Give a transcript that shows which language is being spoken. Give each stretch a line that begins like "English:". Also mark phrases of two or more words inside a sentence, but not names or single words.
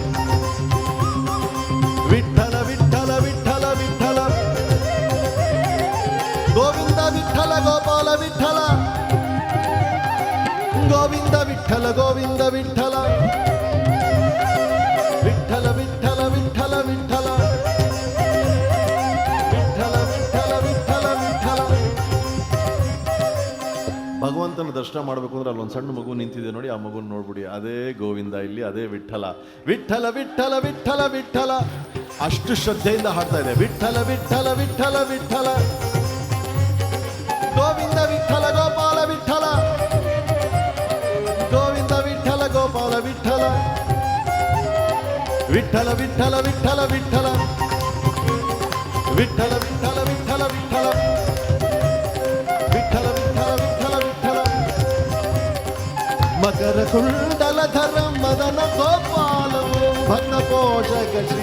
Kannada: विठ्ठल विठ्ठल विठ्ठल विठ्ठल गोविंद विठ्ठल गोपाल विठ्ठल गोविंद विठ्ठल गोविंद विठ्ठल विठ्ठल विठ्ठल विठ्ठल विठ्ठल विठ्ठल विठ्ठल विठ्ठल विठ्ठल ಭಗವಂತನ ದರ್ಶನ ಮಾಡಬೇಕು ಅಂದ್ರೆ ಅಲ್ಲೊಂದು ಸಣ್ಣ ಮಗು ನಿಂತಿದೆ ನೋಡಿ, ಆ ಮಗುನ ನೋಡ್ಬಿಡಿ, ಅದೇ ಗೋವಿಂದ, ಇಲ್ಲಿ ಅದೇ ವಿಠ್ಠಲ. ವಿಠ್ಠಲ ವಿಠ್ಠಲ ವಿಠ್ಠಲ ವಿಠ್ಠಲ ಅಷ್ಟು ಶ್ರದ್ಧೆಯಿಂದ ಹಾಡ್ತಾ ಇದೆ. ವಿಠ್ಠಲ ವಿಠ್ಠಲ ವಿಠ್ಠಲ ವಿಠ್ಠಲ ಗೋವಿಂದ ವಿಠ್ಠಲ ಗೋಪಾಲ ವಿಠ್ಠಲ ಗೋವಿಂದ ವಿಠ್ಠಲ ಗೋಪಾಲ ವಿಠ್ಠಲ ವಿಠ್ಠಲ ವಿಠ್ಠಲ ವಿಠ್ಠಲ ವಿಠ್ಠಲ ವಿಠ್ಠಲ ವಿಠ್ಠಲ ವಿಠ್ಠಲ ವಿಠ್ಠಲ
Telugu: మకర కుండలధరం మదన గోపాలము భక్త పోషక శ్రీ